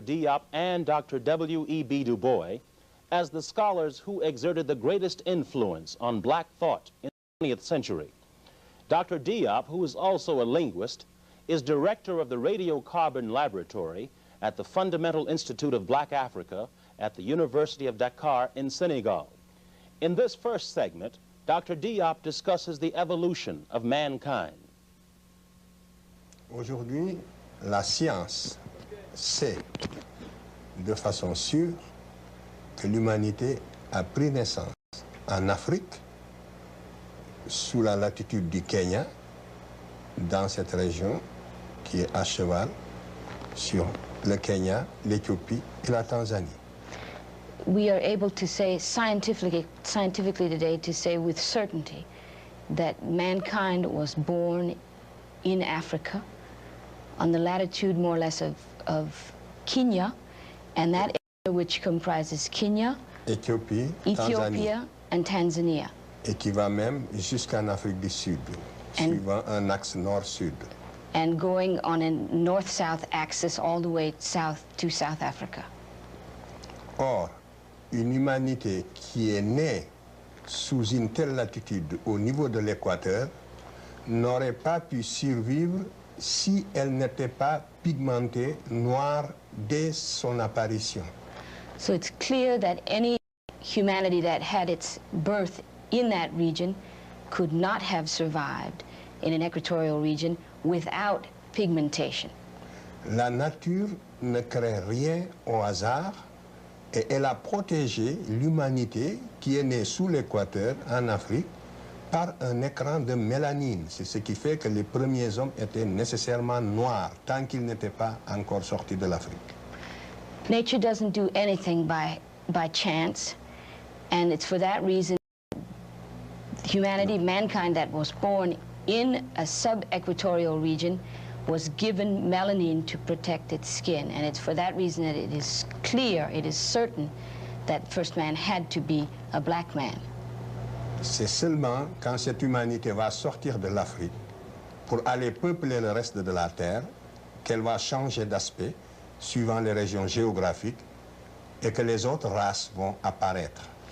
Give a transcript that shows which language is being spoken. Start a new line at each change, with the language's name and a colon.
English: Diop and Dr. W.E.B. Du Bois as the scholars who exerted the greatest influence on black thought in the 20th century. Dr. Diop, who is also a linguist, is director of the Radiocarbon Laboratory at the Fundamental Institute of Black Africa at the University of Dakar in Senegal. In this first segment, Dr. Diop discusses the evolution of mankind.
French: Aujourd'hui, la science sait de façon sûre que l'humanité a pris naissance en Afrique, sous la latitude du Kenya, dans cette région qui est à cheval sur le Kenya, l'Éthiopie et la Tanzanie.
English: We are able to say scientifically today, to say with certainty that mankind was born in Africa on the latitude more or less of Kenya, and that area which comprises Kenya,
French: Éthiopie,
English: Ethiopia, and Tanzania.
French: Et qui va même jusqu'en Afrique du Sud, suivant un axe nord-sud.
English: And going on a north-south axis all the way south to South Africa.
French: Or, une humanité qui est née sous une telle latitude au niveau de l'équateur n'aurait pas pu survivre si elle n'était pas pigmentée noire dès son apparition.
English: So it's clear that any humanity that had its birth in that region could not have survived in an equatorial region without pigmentation.
French: La nature ne crée rien au hasard et elle a protégé l'humanité qui est née sous l'équateur en Afrique par un écran de mélanine. C'est ce qui fait que les premiers hommes étaient nécessairement noirs tant qu'ils n'étaient pas encore sortis de l'Afrique.
English: Nature doesn't do anything by chance, and it's for that reason humanity, mankind that was born in a sub-equatorial region was given melanin to protect its skin, and it's for that reason that it is clear, it is certain that first man had to be a black man.
French: C'est seulement quand cette humanité va sortir de l'Afrique pour aller peupler le reste de la Terre qu'elle va changer d'aspect suivant les régions géographiques et que les autres races vont apparaître.